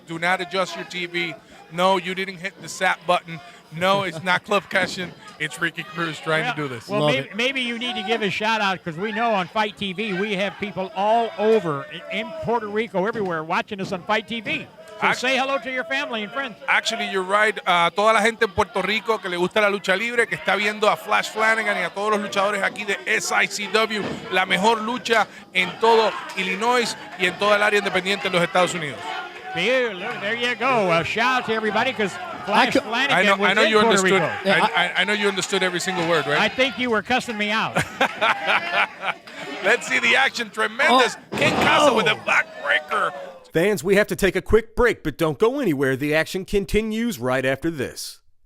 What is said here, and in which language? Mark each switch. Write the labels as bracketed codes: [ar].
[en] Do not adjust your TV. No, you didn't hit the SAP button. No, it's not Club Cashin. It's Ricky Cruz trying to do this. Well, maybe you need to give a shout out because we know on Fight TV we have people all over in Puerto Rico, everywhere, watching us on Fight TV. So say hello to your family and friends. Actually, you're right. [es] Toda la gente en Puerto Rico que le gusta la lucha libre, que está viendo a Flash Flanagan y a todos los luchadores aquí de SICW, la mejor lucha en todo Illinois y en toda el área independiente en los Estados Unidos. [en] There you go. A shout out to everybody because Flash Flanagan was I know in you Puerto understood. Rico. I know you understood every single word, right? I think you were cussing me out. Let's see the action. Tremendous. King Casa with a backbreaker. Fans, we have to take a quick break, but don't go anywhere. The action continues right after this.